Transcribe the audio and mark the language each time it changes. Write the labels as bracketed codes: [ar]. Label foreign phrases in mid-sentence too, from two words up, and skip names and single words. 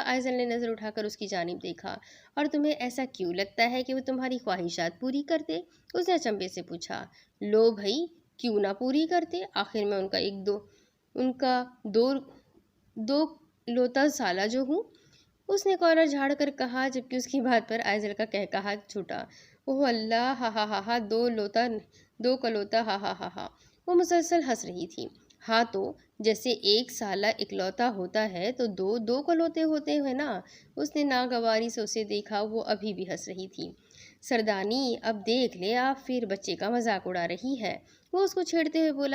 [ur] آئزل نے نظر اٹھا کر اس کی جانب دیکھا۔ اور تمہیں ایسا کیوں لگتا ہے کہ وہ تمہاری خواہشات پوری کرتے؟ اس نے اچنبے سے پوچھا۔ لو بھائی، کیوں نہ پوری کرتے؟ آخر میں ان کا دو لوتا سالہ جو ہوں، اس نے کالر جھاڑ کر کہا، جبکہ اس کی بات پر آئزل کا کہا چھوٹا۔ اوہ اللہ، ہا ہا ہا ہا، دو کلوتا، ہا ہا ہا ہا۔ وہ مسلسل ہنس رہی تھی۔ ہاں تو جیسے ایک سالہ اکلوتا ہوتا ہے تو دو کلوتے ہوتے ہیں نا۔ اس نے ناگواری سے اسے دیکھا، وہ ابھی بھی ہنس رہی تھی۔ سردانی، اب دیکھ لے آپ پھر بچے کا مذاق اڑا رہی ہے، وہ اس کو چھیڑتے ہوئے بولا۔